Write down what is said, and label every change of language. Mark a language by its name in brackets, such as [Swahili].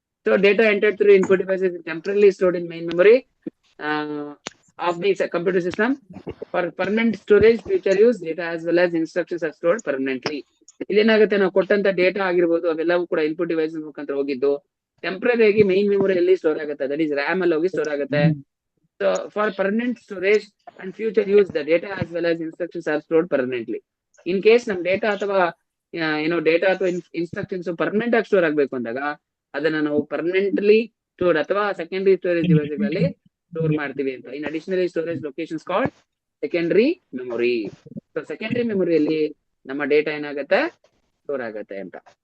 [English] So data entered through input devices temporarily stored in main memory of the computer system for permanent storage, future use. Data as well as instructions are stored permanently. [Kannada] ಇಲ್ಲೇನಾಗುತ್ತೆ, ನಾವು ಕೊಟ್ಟಂತ data ಆಗಿರ್ಬೋದು ಅವೆಲ್ಲವೂ ಕೂಡ input device ಮುಖಾಂತರ ಹೋಗಿದ್ದು temporary ಆಗಿ main ಮೆಮೊರಿಯಲ್ಲಿ store ಆಗುತ್ತೆ, [English] that is RAM [Kannada] ಅಲ್ಲಿ ಹೋಗಿ ಸ್ಟೋರ್ ಆಗುತ್ತೆ. [English] So for permanent storage and future use, the data as well as instructions are stored permanently. [Kannada] In case ನಮ್ ಡೇಟಾ ಅಥವಾ ಡೇಟಾ ಅಥವಾ ಇನ್ಸ್ಟ್ರಕ್ಷನ್ಸ್ ಪರ್ಮನೆಂಟ್ ಆಗಿ ಸ್ಟೋರ್ ಆಗ್ಬೇಕು ಅಂದಾಗ ಅದನ್ನ ನಾವು ಪರ್ಮನೆಂಟ್ಲಿ ಸ್ಟೋರ್ ಅಥವಾ ಸೆಕೆಂಡರಿ ಸ್ಟೋರೇಜ್ ಡಿವೈಸ್ಗಳಲ್ಲಿ ಸ್ಟೋರ್ ಮಾಡ್ತೀವಿ ಅಂತ. [English] In additionally storage locations called secondary memory. [Kannada] So secondary ಮೆಮೊರಿಯಲ್ಲಿ ನಮ್ಮ ಡೇಟಾ ಏನಾಗುತ್ತೆ, ಸ್ಟೋರ್ ಆಗತ್ತೆ ಅಂತ.